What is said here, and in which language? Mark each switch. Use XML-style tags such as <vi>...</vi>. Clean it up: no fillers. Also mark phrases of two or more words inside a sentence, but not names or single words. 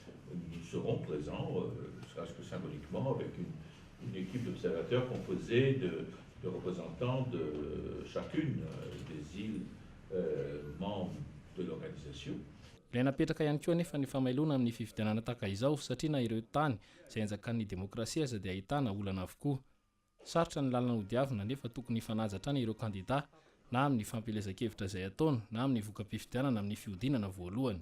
<fr>nous serons présents, ne serait-ce que symboliquement, avec une équipe d'observateurs composée de représentants de chacune des îles membres de l'organisation.</fr> <mg>Ilay napetraka ihany koa nefa ny famailona amin'ny fifidianana tahaka izao satria na ireo tany izay anjakan'ny demokrasia aza dia ahitana olana avokoa. Sarotra ny lalana hodiavina nefa tokony hifanaja hatrany ireo kandida na amin'ny fampielezan-kevitra izay ataony na amin'ny voka-pifidianana amin'ny fihodinana voalohany.</mg>